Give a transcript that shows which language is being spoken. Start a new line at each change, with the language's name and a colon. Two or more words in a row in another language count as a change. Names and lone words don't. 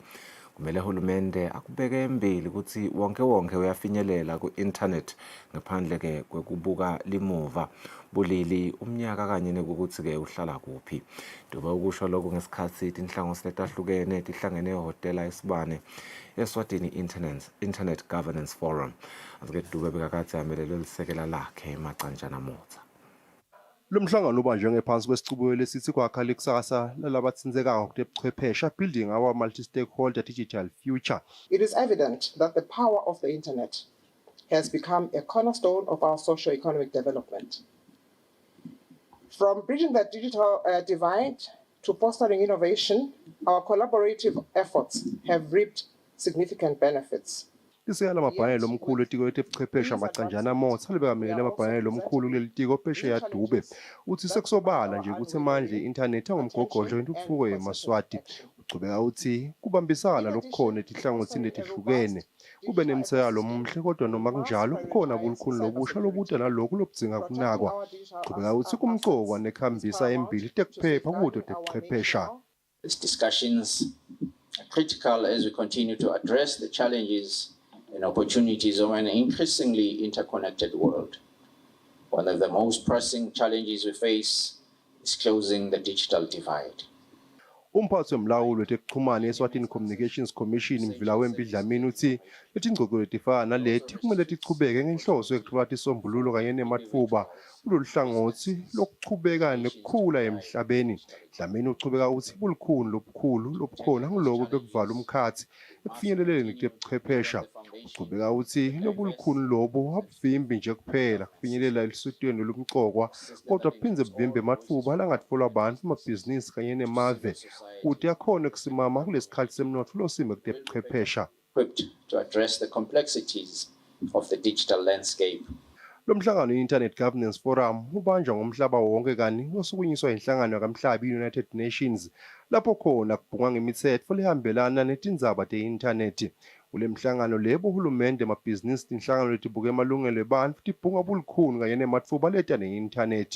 Swati: Kumele hulumende akubeke embili ukuthi wonke uyafinyelela ku-internet ngaphandle-ke kwekubuka limuva bulili umnyaka kanye nekukuthi-ke uhlala kuphi. Dube ukusho lokho ngesikhathi inhlangosi letahlukene tihlangene ehhotela Esibane Eswatini Internet Governance Forum. Azike Dube bekakathi amelelwe lisekela lakhe Macanjana Motha. Lo mhlangano ubanjwe ngephansi kwesicubuko lesithi kwakha lekusasa lalabatsinzeka ngokutebuchwephesha
English: building our multi-stakeholder digital future. It is evident that the power of the internet has become a cornerstone of our socio-economic development. From bridging the digital divide to fostering innovation, our collaborative efforts have reaped significant benefits.
Swati: Lisekela amabhange lomkhulu etiko letebuchwephesha Macanjana Motha libekamelele amabhange lomkhulu kuleli tiko phesheya Dube uthi sekusobala nje ukuthi manje i-internet angumgogodlo wentuthuko yeMaswati. Ucubeka uthi kubambisana lokukhona etihlangothini letihlukene kube nemthayalo omuhle kodwa noma kunjalo kukhona bulukhuni lobusha lobuta nalokhu lobudzinga kunakwa. Ucubeka uthi kumqokwa nekhambisa embili tekuphepha kuto tebuchwephesha.
English: These discussions are critical as we continue to address the challenges and opportunities of an increasingly interconnected world. One of the most pressing challenges we face is closing the digital divide.
Swati: Umphathi wemlawulo wetekuxhumana eSwatini Communications Commission Mvilawembi Dlamini uthi letingcoko letifana naleti kumele tichubeke ngenhloso yokuthola isombululo kanye nematfuba kulolu hlangothi lokuchubeka nekukhula emhlabeni. Dlamini uchubeka uthi bulukhuni lobukhulu lobukhona ngiloko bekuvala umkhathi ekufinyeleleni kutebuchwephesha. Uchubeka uthi lobulukhuni lobo abuvimbi nje kuphela kufinyelela elisutweni lomqokwa kodwa kuphindze buvimbe ematfuba langatfolwa abantu amabhizinisi kanye nemave ukuthi akhona kusimama kulesikhathi semnotho losime kutebuchwephesha.
English: Equipped to address the complexities of the digital landscape.
Swati: Lo mhlangano i-Internet Governance Forum ubanjwa ngomhlaba wonke kani osukunyiswa inhlangano kamhlaba i-United Nations lapho khona kubhungwa ngemithetho lehambelana netindzaba te-internet. Kule mhlangano lebo hulumende amabhizinisi tinhlangano letibuke emalungelo ebantfu tibhunga bulukhuni kanye nematfuba leta ne-internet.